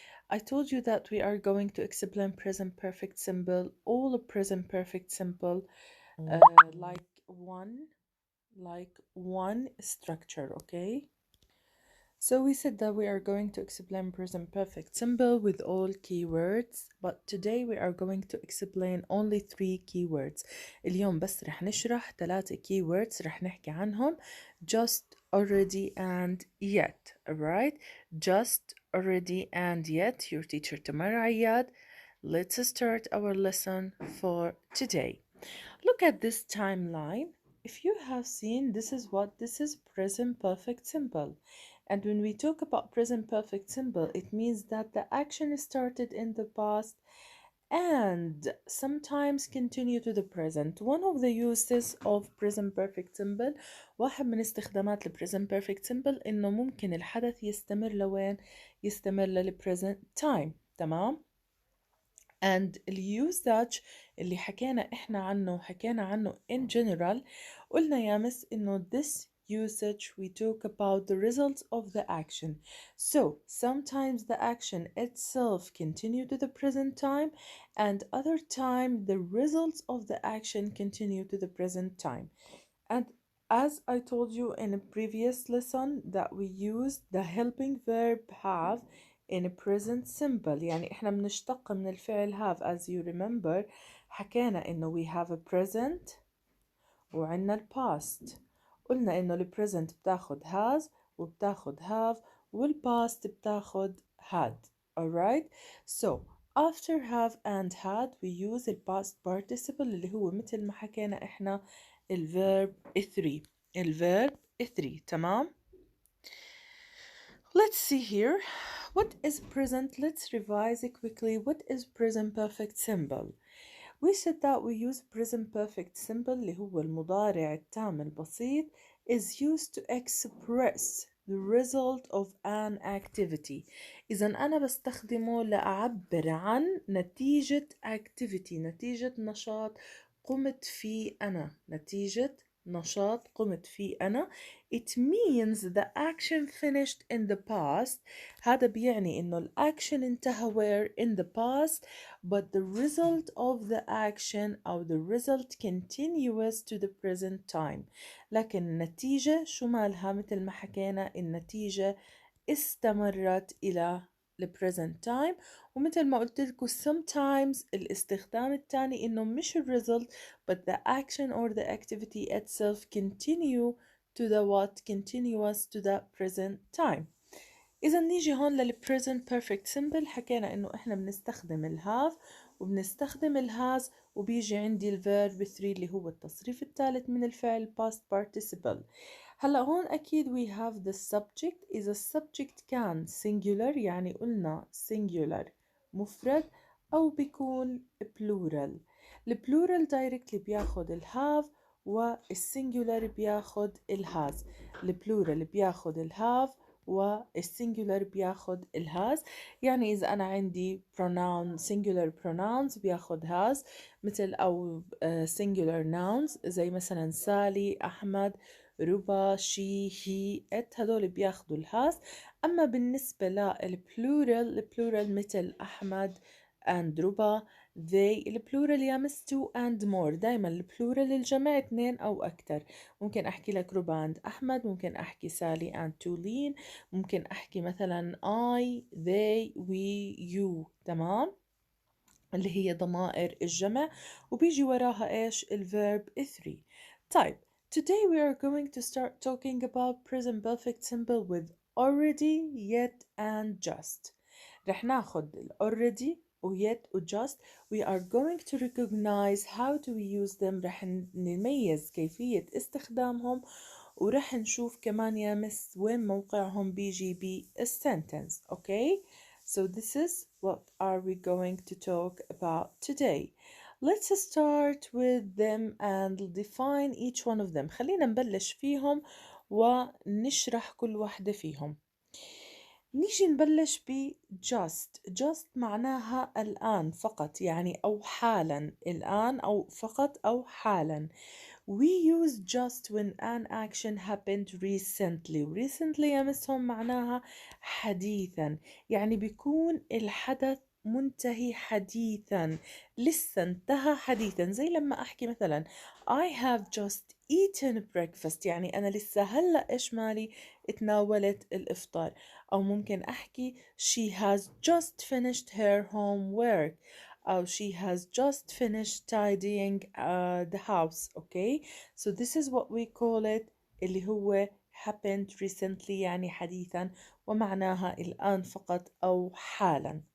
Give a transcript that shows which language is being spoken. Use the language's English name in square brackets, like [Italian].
[English] I told you that we are going to explain present perfect simple, all of present perfect simple, uh, like one, like one structure, okay? So we said that we are going to explain present perfect simple with all keywords, but today we are going to explain only three keywords. [Arabic] اليوم بس رح نشرح ثلاثة keywords رح نحكي عنهم: just, already, and yet. [English] Alright? Just, already, and yet. Your teacher Tamara Ayad. Let's start our lesson for today. Look at this timeline. If you have seen, this is present perfect simple. And when we talk about present perfect simple, it means that the action started in the past and sometimes continue to the present. One of the uses of present perfect simple، [Arabic] واحد من استخدامات ال present perfect simple إنه ممكن الحدث يستمر لوين؟ يستمر لل present time. تمام؟ and اليوزاج اللي حكينا عنه [English] in general. [Arabic] قلنا يا مس إنه [English] this usage we talk about the results of the action. So sometimes the action itself continue to the present time, and other time the results of the action continue to the present time. And as I told you in a previous lesson that we use the helping verb have in a present simple. [Arabic] يعني احنا بنشتق من الفعل have. [English] As you remember [Arabic] حكينا انه [English] we have a present [Arabic] وعنا ال [English] past. [Arabic] قلنا انه ال present بتاخد has وبتاخد have وال past بتاخد had. [English] Alright? So after have and had we use the past participle [Arabic] اللي هو مثل ما حكينا احنا [English] الverb 3. الverb 3. تمام؟ Let's see here. What is present? Let's revise it quickly. What is present perfect simple? We said that we use present perfect simple [Arabic] اللي هو المضارع التام البسيط [English] is used to express the result of an activity. [Arabic] إذا أنا بستخدمه لأعبر عن نتيجة activity، نتيجة نشاط قمت فيه أنا، نتيجة نشاط قمت فيه أنا. [English] It means the action finished in the past. [Arabic] هذا بيعني إنه الأكشن انتهى [English] where in the past, but the result of the action أو the result continuous to the present time. [Arabic] لكن النتيجة شو مالها؟ مثل ما حكينا النتيجة استمرت إلى [English] the present time. [Arabic] ومثل ما قلت لكم [English] sometimes [Arabic] الاستخدام الثاني إنه مش ال [English] result but the action or the activity itself continue to the what? Continuous to the present time. [Arabic] إذا نيجي هون لل present perfect simple حكينا إنه إحنا بنستخدم ال have وبنستخدم ال has وبيجي عندي ال verb 3 اللي هو التصريف الثالث من الفعل past participle. هلا هون أكيد [English] we have the subject. [Arabic] إذا السبجكت كان singular يعني قلنا singular مفرد أو بيكون plural. البلورال دايركتلي بياخد ال have والسنجولار بياخد ال has. البلورال بياخد ال have والسنجولار بياخد ال has. يعني إذا أنا عندي pronoun singular pronouns بياخد has مثل أو singular nouns زي مثلا سالي، أحمد، ربا، شي، هي، ات، هدول بياخدوا الهاس. أما بالنسبة للبلورال، البلورال مثل أحمد and ربا they. البلورال يا مس two and more. دايما البلورال الجمع اثنين أو أكتر. ممكن أحكي لك ربا and أحمد، ممكن أحكي سالي and تولين، ممكن أحكي مثلا [English] I they we you. [Arabic] تمام؟ اللي هي ضمائر الجمع وبيجي وراها إيش؟ الverb 3. [English] طيب today we are going to start talking about present perfect simple with already, yet and just. [Arabic] رح ناخد ال already و yet و just. [English] We are going to recognize how do we use them. [Arabic] رح نميز كيفية استخدامهم ورح نشوف كمان يا مس وين موقعهم بيجي بالsentence. [English] Okay? So this is what are we going to talk about today. Let's start with them and define each one of them. [Arabic] خلينا نبلش فيهم ونشرح كل واحدة فيهم. نيجي نبلش ب just معناها الآن فقط، يعني أو حالا، الآن أو فقط أو حالا. [English] We use just when an action happened recently. [Arabic] recently يا مسهم معناها حديثا، يعني بيكون الحدث منتهي حديثا، لسه انتهى حديثا. زي لما أحكي مثلا [English] I have just eaten breakfast، [Arabic] يعني أنا لسه هلأ إيش مالي اتناولت الإفطار. أو ممكن أحكي [English] she has just finished her homework، أو she has just finished tidying the house. Okay, so this is what we call it [Arabic] اللي هو [English] happened recently، [Arabic] يعني حديثا، ومعناها الآن فقط أو حالا.